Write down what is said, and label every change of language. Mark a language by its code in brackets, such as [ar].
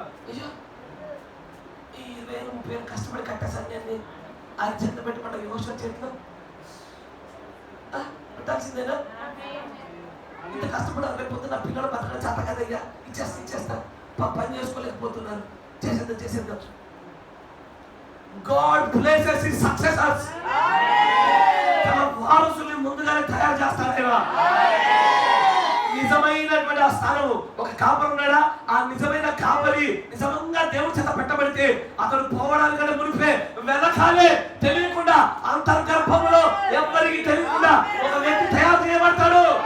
[te] అయ్యో, ఈ 20-30 కష్టపడి కట్టే సైన్యాన్ని ఆయన చెంత పెట్టమంట యెహోషువ చేతిలో పెట్టాల్సిందేనా? ఇంత కష్టపడాలి. రేపు పొద్దున్న నా పిల్లలు బతకడం చేత కదయ్యా, ఇచ్చేస్తా పని చేసుకోలేకపోతున్నారు, చేసేద్దాం. [en] God places his successors. [te] తన వారసుల్ని ముందుగానే తయారు చేస్తాడు ఆయన. నిజమైనటువంటి ఆ స్థానం ఒక కాపరి ఉన్నాడా? ఆ నిజమైన కాపరి నిజంగా దేవుడి చేత పెట్టబడితే అతడు పోవడానికంటే మునిపే వెనకాలే తెలియకుండా అంతర్గర్భంలో ఎవరికి తెలియకుండా ఒక వ్యక్తి తయారు చేయబడతాడు.